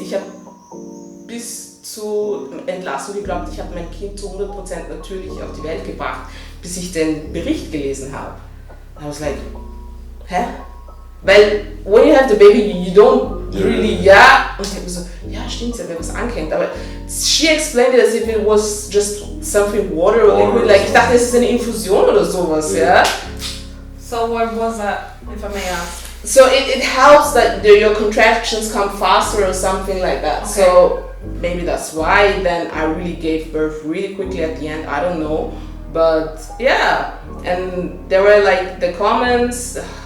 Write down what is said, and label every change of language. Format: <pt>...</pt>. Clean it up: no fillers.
<de>Ich habe bis zur Entlassung geglaubt, ich habe mein Kind zu 100% natürlich auf die Welt gebracht, bis ich den Bericht gelesen habe.</de> <en>I was like,</en> <de>hä? Weil,</de> <en>when you have the baby, you don't really,</en> <de>Und ich habe so, ja stimmt, sie hat mir was angehängt.</de> <en>Aber she explained it as if it was just something water or liquid.</en> <de>Like, ich dachte, es ist eine Infusion oder sowas, ja.</de> <en>So what was that, if I may ask? So it helps that your contractions come faster or something like that. Okay. So maybe that's why then I really gave birth really quickly at the end. I don't know. But yeah, and there were like the comments.</en>